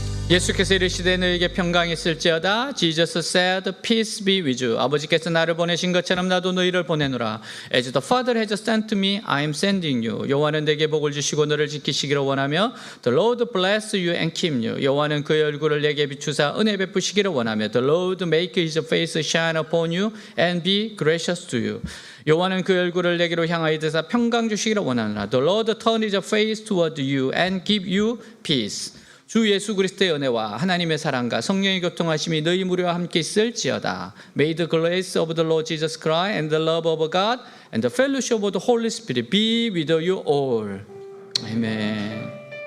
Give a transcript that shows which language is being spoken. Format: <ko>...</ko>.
<ko>예수께서 이르시되 너에게 평강이 있을지어다.</ko> <en>Jesus said, peace be with you.</en> <ko>아버지께서 나를 보내신 것처럼 나도 너희를 보내노라.</ko> <en>As the Father has sent me, I am sending you.</en> <ko>여호와는 내게 복을 주시고 너를 지키시기를 원하며</ko> <en>The Lord bless you and keep you.</en> <ko>여호와는 그의 얼굴을 내게 비추사 은혜 베푸시기를 원하며</ko> <en>The Lord make his face shine upon you and be gracious to you.</en> <ko>여호와는 그의 얼굴을 내게로 향하여 드사 평강 주시기를 원하노라.</ko> <en>The Lord turn his face toward you and give you peace.</en> <ko>주 예수 그리스도의 은혜와 하나님의 사랑과 성령의 교통하심이 너희 무리와 함께 있을지어다.</ko> <en>May the grace of the Lord Jesus Christ and the love of God and the fellowship of the Holy Spirit be with you all. 아멘.</en>